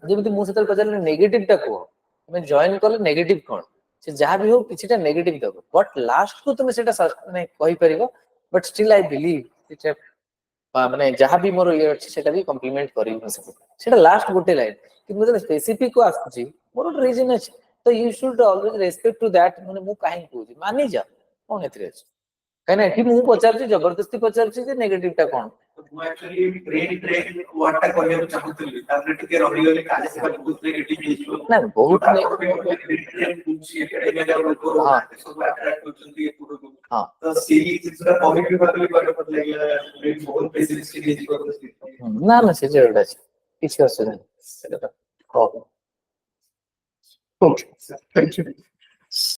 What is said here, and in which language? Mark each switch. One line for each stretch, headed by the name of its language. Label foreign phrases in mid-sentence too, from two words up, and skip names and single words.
Odia: ଯେମିତି ମୁଁ ସେତେବେଳେ ପଚାରିଲି ନେଗେଟିଭ ଟା କୁହ ତମେ ଜଏନ କଲେ ନେଗେଟିଭ କଣ ସେ ଯାହା ବି ହଉ କିଛିଟା ନେଗେଟିଭ ଦବ
English: but last
Odia: କୁ ତମେ ସେଇଟା ମାନେ କହିପାରିବ
English: but still I believe
Odia: ମାନେ ଯାହା ବି ମୋର ଇଏ ଅଛି ସେଟା ବି କମ୍ପ୍ଲିମେଣ୍ଟ କରିବି ମୁଁ ସେଇଟା ଲାଷ୍ଟ ଗୋଟେ ଲାଇନ କିନ୍ତୁ ଯେତେବେଳେ ସ୍ପେସିଫିକ କୁ ଆସୁଛି ମୋର ଗୋଟେ ରିଜନ ଅଛି ତ
English: you should always respect to that
Odia: ମାନେ ମୁଁ କାହିଁକି କହୁଛି ମାନିଯାଅ କଣ ଏଥିରେ ଅଛି କାହିଁକିନା ଏଠି ମୁଁ ପଚାରୁଛି ଜବରଦସ୍ତି ପଚାରୁଛି ଯେ ନେଗେଟିଭ ଟା କଣ ମୁଁ actually
English: brain drain
Odia: word ଟା କହିବାକୁ ଚାହୁଁଥିଲି ତାପରେ ଟିକେ ରହିଗଲି କାଳେ ସେଟା ବହୁତ negative ହେଇଯିବ। ନା ବହୁତ ତାପରେ
English: brain drain
Odia: ବୁଝି ଏକାଡେମିଆ ଲୋକ ହଁ। ସବୁ attract କରୁଛନ୍ତି ଏପଟକୁ। ହଁ ତ ସେଇ ଜିନିଷଟା କହିବି ଭାବିଲି କହିଲେ ମତେ ଲାଗିଲା brain ବହୁତ pessimistic ହେଇଯିବ। ନା ନା ସେ ଯୋଉଟା ଅଛି କିଛି ଅସୁବିଧା ନାହିଁ ସେଇଟା ତ ହଉ
English: Okay, thank you.